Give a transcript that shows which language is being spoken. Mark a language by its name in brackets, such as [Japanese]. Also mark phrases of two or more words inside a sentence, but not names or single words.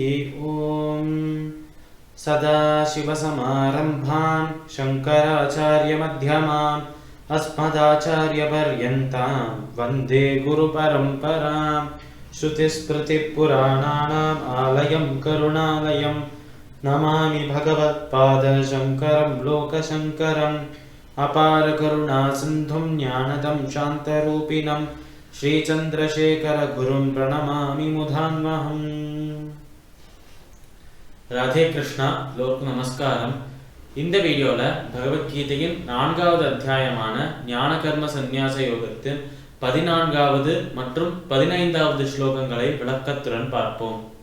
[Sanskrit] ॐ सदाशिवसमारम्भान् शङ्कराचार्यमध्यमान् अस्मदाचार्यपर्यन्तां वन्दे गुरुपरम्परां श्रुतिस्मृतिपुराणानाम् आलयं करुणालयं नमामि भगवत्पादशङ्करं लोकशङ्करम् अपारकरुणासिन्धुं ज्ञानदं शान्तरूपिणं श्रीचन्द्रशेखरगुरुं प्रणमामि मुधान्वहम्. [Tamil] ராதே கிருஷ்ணா, லோக் நமஸ்காரம். இந்த வீடியோவில் பகவத்கீதையின் 4வது அத்தியாயமான ஞான கர்ம சந்நியாச யோகத்தின் 14வது மற்றும் 15வது ஸ்லோகங்களை விளக்கத்துடன் பார்ப்போம்.